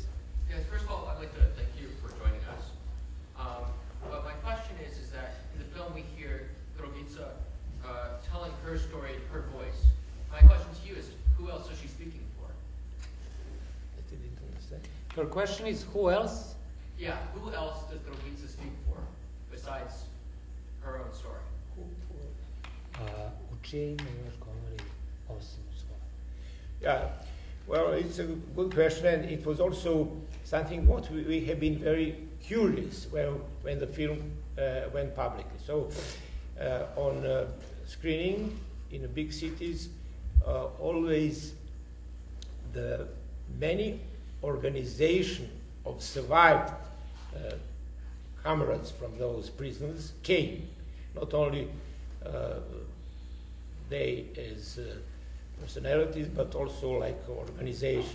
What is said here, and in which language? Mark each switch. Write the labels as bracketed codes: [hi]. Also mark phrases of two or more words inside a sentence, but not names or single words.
[en] Yes, first of all, I'd like to thank you for joining us. But my question is that in the film we hear Drogica telling her story in her voice. My question to you is, Your question is who else? Yeah, who else does Drogica speak for besides her own story? [bs] U čije ime još govori osim u svoje? [en] Yeah, well, it's a good question, and it was also something what we have been very curious when the film went publicly. So, on screening in the big cities, always the many organizations of survived comrades from those prisons came, not only they as personalities, but also like organization.